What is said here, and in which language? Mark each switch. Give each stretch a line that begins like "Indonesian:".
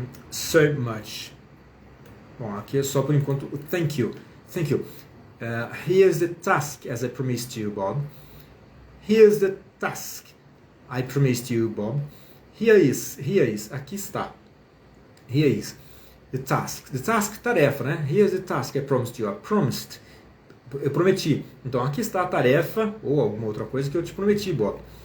English: So much.
Portuguese: Bom, aqui é só por enquanto o
English: thank you. Thank you. Here's the task as I promised you, Bob. Here's the task I promised you, Bob. Here is,
Portuguese: aqui está.
English: Here is the task,
Portuguese: tarefa, né?
English: Here's the task I promised you. I promised,
Portuguese: eu prometi. Então aqui está a tarefa ou alguma outra coisa que eu te prometi, Bob.